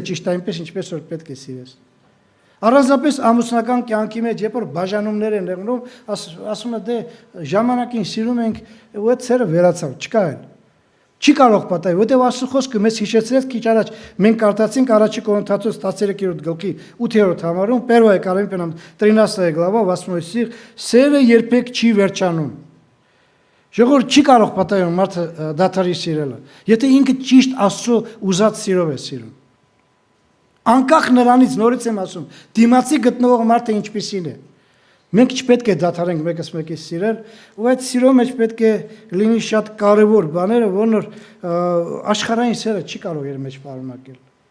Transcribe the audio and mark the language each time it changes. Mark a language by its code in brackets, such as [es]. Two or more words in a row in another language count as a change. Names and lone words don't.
[hy] ճիշտ այնպես, ինչպես որ պետք է սիրես։ Առանձնապես ամուսնական կյանքի մեջ, երբ որ բաժանումներ են եղնում, ասում է դե ժամանակին սիրում ենք, ու այդ սերը վերացավ, չկա էլ։ Չի կարող պատահի, որտեղ Աստծո խոսքը մեզ հիշեցրեց քիչ առաջ մենք կարդացինք առաջի Կորինթացոց 13-րդ գլխի 8-րդ համարում, [ru] 1 Коринфянам 13 глава 8 стих, [hy] սերը երբեք չի վերջանում։ Ժողովուրդ չի կարող պատահի մարդը դադարի սիրելը, եթե ինքը ճիշտ Աստծո ուզած սիրով է սիրում։ Անկախ նրանից նորից եմ ասում, դիմացի գտնվող մարդը ինչպիսին է։ Մենք չպետք է դադարենք մեկս մեկից սիրել, ու այդ սիրո մեջ պետք է լինի շատ կարևոր բաները, որ աշխարհային սերը չի կարող իր մեջ պարունակել։